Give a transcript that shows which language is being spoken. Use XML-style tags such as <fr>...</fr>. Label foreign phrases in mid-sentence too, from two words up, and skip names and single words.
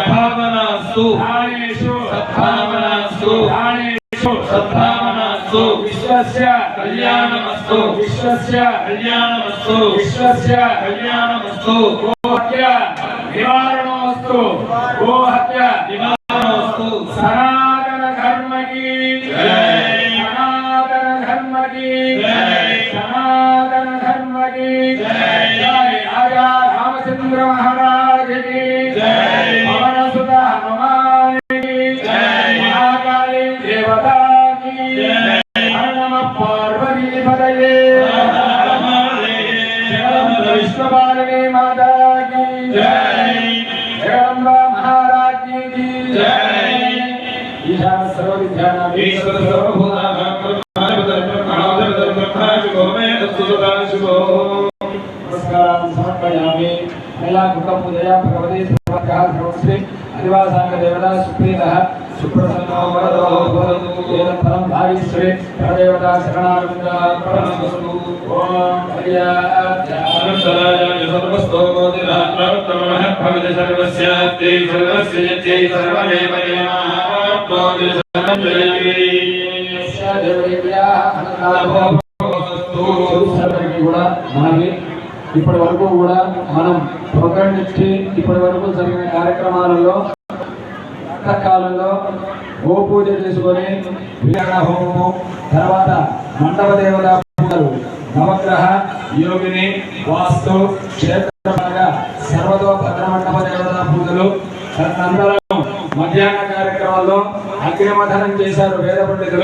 <sa>सद्भावनास्तु विश्वस्य कल्याणमस्तु गोहत्या निवारणमस्तु</sa> <hi>सनातन धर्म की जय राजा रामचंद्र महाराज की पवन सुत हनुमान की महाकाली देवता की</hi> <sa>नमः पार्वती पतये</sa> <hi>विष्णुपालिनी माता की जगदम्बा महाराज की</hi> <sa>ईशान सर्वविद्यानां ईश्वर सर्वभूतानां नमस्कारान् समर्पयामि महिला कुटुम्बपूजया भगवती सर्वज्ञः सर्वश्री अधिवासांग देवता सुप्रीतः सुप्रसन्नो वरदो भवतु एतत् फलं भागीश्वरे परदेवता शरणारविन्दा प्रणमस्तु ओम हरियाय सर्वस्तोमोदिरात्मनः भवति सर्वस्य ते सर्वस्य यत्यै सर्वमेव</sa> <te>కూడా మనకి ఇప్పటి వరకు కూడా మనం ప్రోగ్రామ్ ఇచ్చి ఇప్పటి వరకు జరిగిన కార్యక్రమాలలో కాలంలో గోపూజ చేసుకొని విగ్రహ హోమము తర్వాత మండప దేవత పూజలు నవగ్రహ యోగిని వాస్తు క్షేత్రంగా సర్వతో భద్ర మండప దేవత పూజలు తదనంతరం మధ్యాహ్న కార్యక్రమాల్లో అగ్నిమథనం చేశారు వేద పండితులు.</te>